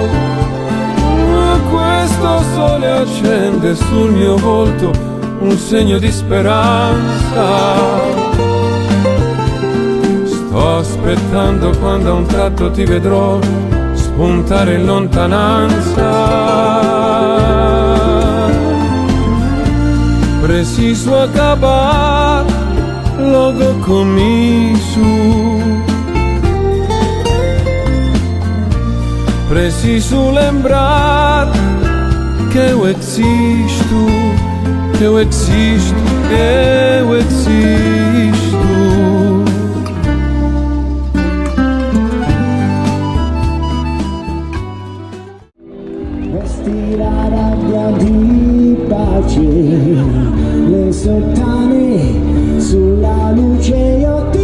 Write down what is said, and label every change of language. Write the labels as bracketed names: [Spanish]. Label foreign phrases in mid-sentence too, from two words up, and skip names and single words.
[Italian] Ma questo sole accende sul mio volto un segno di speranza. Sto aspettando quando a un tratto ti vedrò spuntare in lontananza. [Portuguese] Preciso acabar logo comiço. Preciso lembrar que eu existo, que eu existo, que eu existo. [Italian] Vesti la rabbia di pace, le sottane sulla luce io